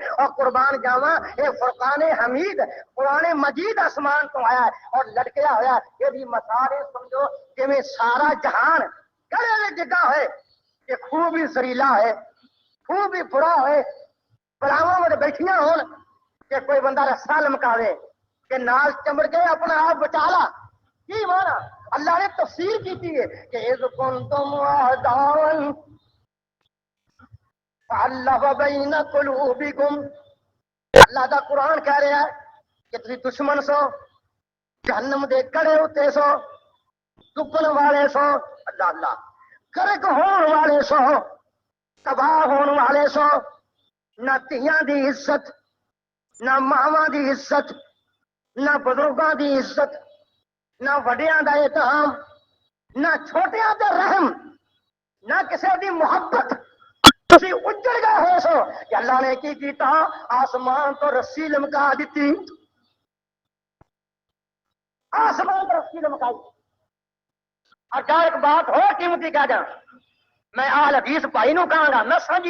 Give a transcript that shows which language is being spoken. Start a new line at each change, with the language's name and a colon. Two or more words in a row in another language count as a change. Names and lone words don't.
Punjabi: اور قربان جاواں اے فرقان حمید قرآن مجید آسمان تو آیا ہے اور لٹکیا ہوا ہے۔ یہ بھی مثال سمجھو جویں سارا جہان گڑے میں جگہ ہے کہ خوب ہی زریلا ہے، خوب ہی برا ہے، بلاواں میں بیٹھیاں ہون کہ کوئی بندہ رسا لمکاوے کہ نال چمڑ کے اپنا آپ بچا لا۔ کی مانا اللہ نے تفسیر کی ہے کہ
Arabic: اذ کنتم اعداء فالف بین قلوبکم۔
Punjabi: اللہ دا قرآن کہہ رہا ہے کہ تسی دشمن سو، جہنم دے کڑے ہوتے سو، ڈبن والے سو، اللہ اللہ کرک ہون والے سو، تباہ ہون والے سو، نہ تیاں دی عزت، نہ ماواں دی عزت، نہ بزرگاں دی عزت، نہ وڈیاں دا احترام، نہ چھوٹیاں دا رحم، نہ کسی دی محبت۔ تسی اجڑ گئے ہو سو کہ اللہ نے کی کیتا آسمان تو رسی لمکا دیتی، آسمان تو رسی لمکائی۔ اور کیا ایک بات ہو قیمتی کہہ جا، میں آل حدیث بھائی نو کہاں گا، میں سانجی